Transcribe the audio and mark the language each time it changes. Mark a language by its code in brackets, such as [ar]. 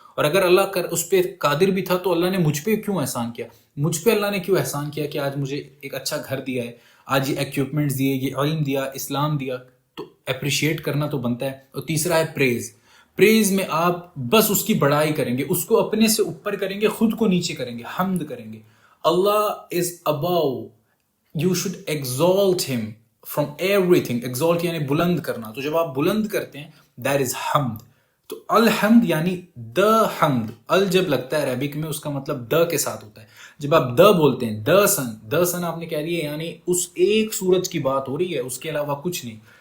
[ur] اور اگر اللہ اس پہ قادر بھی تھا تو اللہ نے مجھ پہ کیوں احسان کیا, مجھ پہ اللہ نے کیوں احسان کیا کہ آج مجھے ایک اچھا گھر دیا ہے, آج یہ ایکوپمنٹس دیے, یہ علم دیا, اسلام دیا, تو اپریشیٹ کرنا تو بنتا ہے. اور تیسرا ہے پریز. پریز میں آپ بس اس کی بڑائی کریں گے, اس کو اپنے سے اوپر کریں گے, خود کو نیچے کریں گے, حمد کریں گے. [en] Allah is above, you should exalt him from everything. [ur] exalt یعنی بلند کرنا. تو جب آپ بلند کرتے ہیں [en] that is [ur] حمد. تو الحمد یعنی the حمد. ال جب لگتا ہے عربک میں اس کا مطلب د کے ساتھ ہوتا ہے. جب آپ د بولتے ہیں, د سن آپ نے کہہ دیا, یعنی اس ایک سورج کی بات ہو رہی ہے, اس کے علاوہ کچھ نہیں.